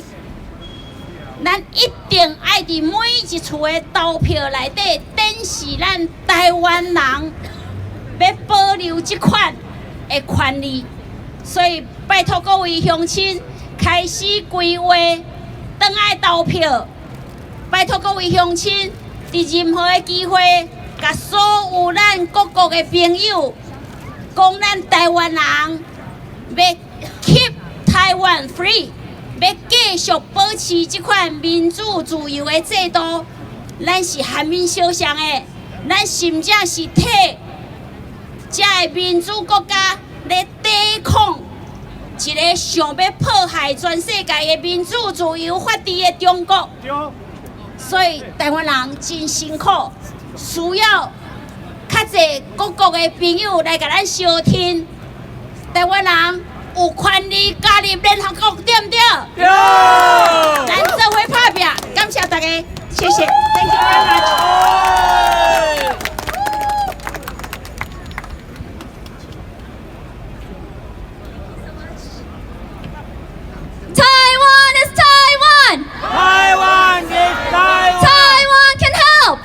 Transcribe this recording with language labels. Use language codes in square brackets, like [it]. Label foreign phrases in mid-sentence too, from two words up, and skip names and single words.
[nan] 咱一定爱伫每一处的投票内底展示咱台湾人要保留这款的权利，所以拜托各位乡亲开始规划，转来投票。拜托各位乡亲，伫任何的机会，甲所有咱各国的朋友讲，咱台湾人要 [en] keep Taiwan free。 [nan] 要继续保持这款民主自由的制度，咱是韩民相向的，咱甚至是替这个民主国家来抵抗一个个想要迫害全世界的民主自由法治的中国。所以台湾人真辛苦，需要较侪各国的朋友来甲咱相挺。台湾人有权利加入联合国，对不对？对。咱做伙拍拼，感谢大家，谢谢。 [en] Thank you very much. Taiwan is Taiwan! Taiwan is Taiwan! Taiwan can help!